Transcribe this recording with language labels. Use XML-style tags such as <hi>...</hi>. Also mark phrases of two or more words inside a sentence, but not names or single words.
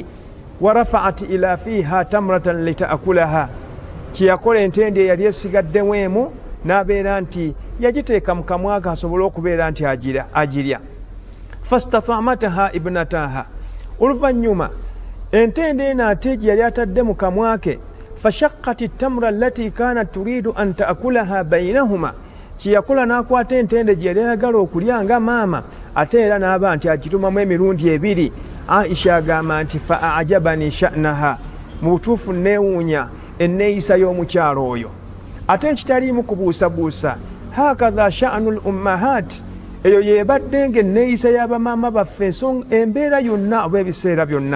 <ar>ورفعت إلى فيها تمرة لتأكلها,</ar> <lg>kye yakola entende yali esigaddemu emu n'abeera nti yagiteeka mu kamwa ke asobole okubeera nti agirya.</lg> <ar>فاستطعمتها ابنتاها,</ar> <lg>oluvannyuma entende eno ate gye yali atadde mu kamwa ke,</lg> <ar>فشقت التمرة التي كانت تريد أن تأكلها بينهما,</ar> <lg>kye yakola n'akwata entende gye yali ayagala okulya nga maama, ate era n'aba nti agitumamu emirundi ebiri. Aisha agamba nti</lg> <ar>فأعجبني شأنها,</ar> <lg>mu butuufu neewuunya enneeyisa y'omukyalo oyo. Ate ekitaliimu kubuusabuusa,</lg> <ar>هكذا شأن الأمهات,</ar> <lg>eyo yebadde ng'enneeyisa y'abamaama baffe, embeera yonna oba ebiseera byonna.</lg>